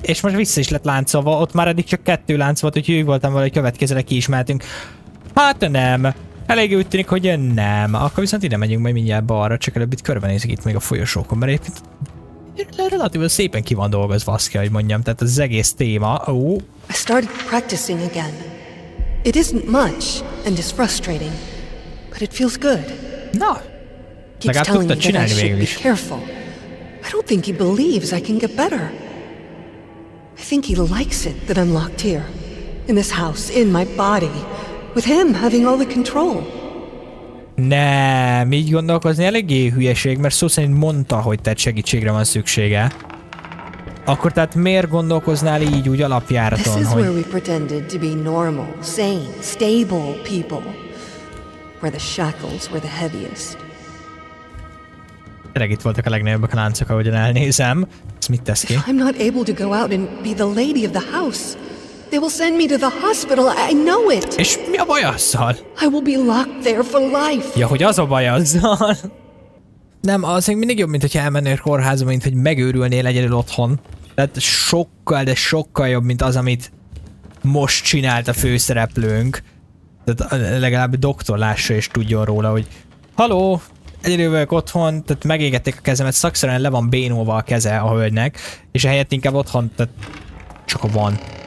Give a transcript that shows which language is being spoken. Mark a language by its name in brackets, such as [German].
[Hungarian] És most vissza is lett láncolva, ott már eddig csak 2 lánc volt, úgyhogy úgy voltam vele, hogy következőre ki is mehetünk. Hát nem. Elég úgy tűnik, hogy nem. Akkor viszont ide megyünk majd mindjárt balra, csak előbb itt körbenézzük itt még a folyosókon, mert egyébként relatíven szépen ki van dolgozva, azt kell, hogy mondjam, tehát az egész téma. [English] I started practicing again. It isn't much, and it's frustrating, but it feels good. Na, Keeps telling me that I should be careful. I don't think he believes I can get better. I think he likes it that I'm locked here, in this house, in my body, with him having all the control. [Hungarian] Nem, így gondolkozni eléggé hülyeség, mert szó szerint mondta, hogy tehát segítségre van szüksége. Akkor tehát miért gondolkoznál így úgy alapjáraton, hogy... [English] This is [Hungarian] hogy... [English] where we pretended to be normal, sane, stable people. Where the shackles were the heaviest. [Hungarian] Tényleg itt voltak a legnagyobbak a láncok, ahogyan elnézem. Ez mit tesz ki? [English] If I'm not able to go out and be the lady of the house, they will send me to the hospital, I know it! [Hungarian] És mi a baj azzal? [English] I will be locked there for life! [Hungarian] Ja, hogy az a baj azzal? Nem, az még mindig jobb, mint hogyha elmennél kórházba, mint hogy megőrülnél egyedül otthon. Tehát sokkal, de sokkal jobb, mint az, amit most csinált a főszereplőnk. Tehát legalább a doktor lássa és tudjon róla, hogy haló, egyedül vagyok otthon, tehát megégették a kezemet, szakszerűen le van bénulva a keze a hölgynek, és ehelyett inkább otthon, tehát csak van.